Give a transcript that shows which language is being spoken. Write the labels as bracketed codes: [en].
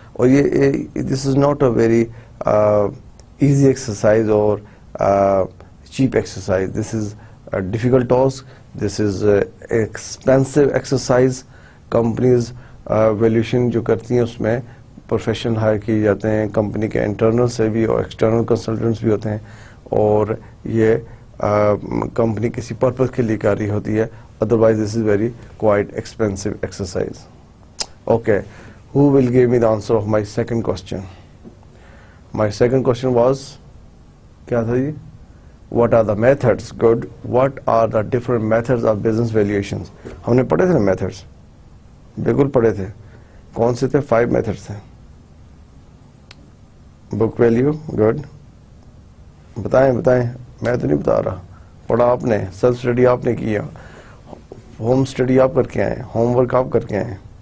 [ur] اور یہ [en] This is not a very easy exercise or cheap exercise. This is a difficult task. This is expensive exercise. [ur] Companies valuation جو کرتی ہیں اس میں پروفیشنل ہائر کیے جاتے ہیں, کمپنی کے انٹرنل سے بھی اور ایکسٹرنل کنسلٹنٹس بھی ہوتے ہیں, اور یہ کمپنی کسی پرپز کے لیے کر رہی ہوتی ہے. [en] Otherwise this is very quite expensive exercise. Okay, who will give me the answer of my second question? My second question was [ur] کیا تھا جی؟ [en] What are the methods? Good. What are the different methods of business valuations? [ur] ہم نے پڑھے تھے نا methods, بالکل پڑھے تھے. کون سے تھے؟ 5 methods تھے. Book value. گڈ, بتائیں, میں تو نہیں بتا رہا, پڑھا آپ نے, سیلف اسٹڈی آپ نے کیا, ہوم اسٹڈی آپ کر کے آئے, ہوم ورک آپ کر کے آئے.